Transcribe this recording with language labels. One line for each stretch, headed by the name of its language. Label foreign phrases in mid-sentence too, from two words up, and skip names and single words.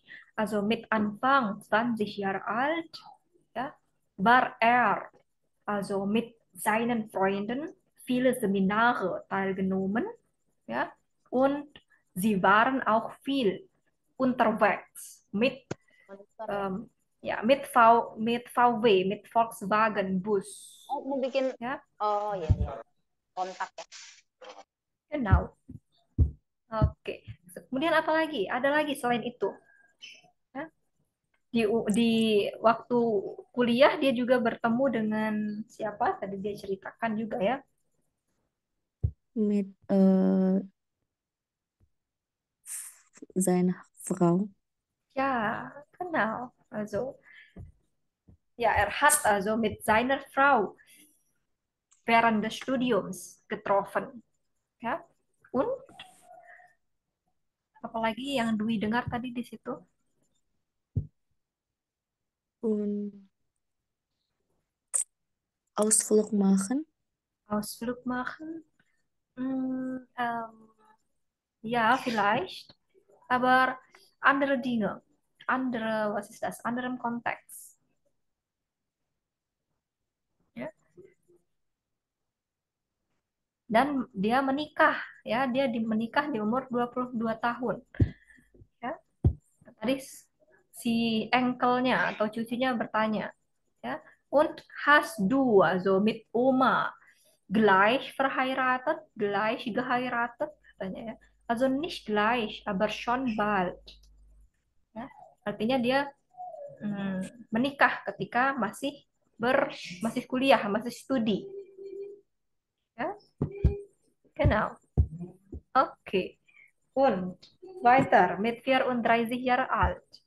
German: Also mit Anfang 20 Jahre alt, ja, war er also mit seinen Freunden viele Seminare teilgenommen, ja, und sie waren auch viel unterwegs mit
Indonesian: Monitor ya.
German: ja, mit VW, mit Volkswagen Bus,
Indonesian: Oh, mau bikin. ya, Oh ya ya. Kontak ya.
German: genau. Oke.
Indonesian: Kemudian apa lagi? Ada lagi selain itu. Ya. Di waktu kuliah dia juga bertemu dengan siapa? Tadi dia ceritakan juga ya.
German: Mit seiner Frau. Ja, genau. Also, ja, er hat also mit seiner Frau während des Studiums getroffen. Ja.
Indonesian: Und apalagi yang Dwi dengar tadi di situ?
German: Und Ausflug machen. Ausflug machen? Ja, vielleicht. Aber andere Dinge. Andere, was ist das? Anderem Kontext.
Indonesian: Ya. Dan dia menikah, ya, dia menikah di umur 22 tahun. Ya. Tadi si engkelnya atau cucunya bertanya, ya,
German: und hast du also mit Oma gleich verheiratet, gleich geheiratet,
Indonesian: katanya ya.
German: Also nicht gleich, aber schon bald.
Indonesian: Ya. Artinya dia menikah ketika masih kuliah, masih studi.
German: Ja? Genau. Okay. Und weiter mit 34 Jahre alt.